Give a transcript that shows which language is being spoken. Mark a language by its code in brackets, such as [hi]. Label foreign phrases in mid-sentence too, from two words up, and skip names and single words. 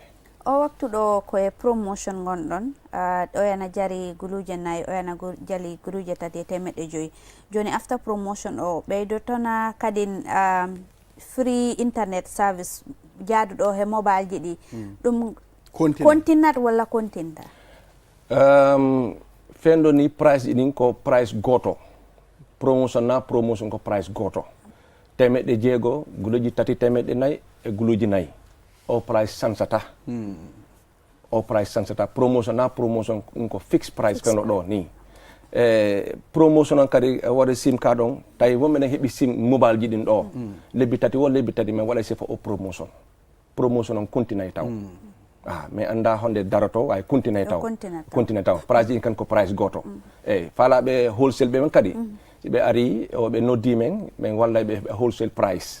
[ff] o waktu ɗo koye promotion gonɗon o yana jari guluje 4 o yana jali guluje 3 temeɗɗe 5 joni [en] after promotion [ff] o ɓeydotona kadin [en] free internet service [ff] jaaduɗo he mobile ji ɗi ɗum continat walla continta fendo ni price ɗin ko price goto promotion ko price goto temeɗɗe 6 guluji 3 temeɗɗe 4 e guluji 4 o price sansata o price sansata promotion ɗum ko [en] fixed price [ff] kano ɗo ni promotion on kadi waɗa sim card on tawi wonɓene heeɓi sim mobile ji ɗin ɗo lebbi 3 men waɗa sifa o promotion on continay taw mi anda honde daroto way continay taw price ɗin kan ko price goto eyyi faalaɓe wholesale ɓe men kadi ɓe ari ɓe noddi men min walla ɓe [en] wholesale price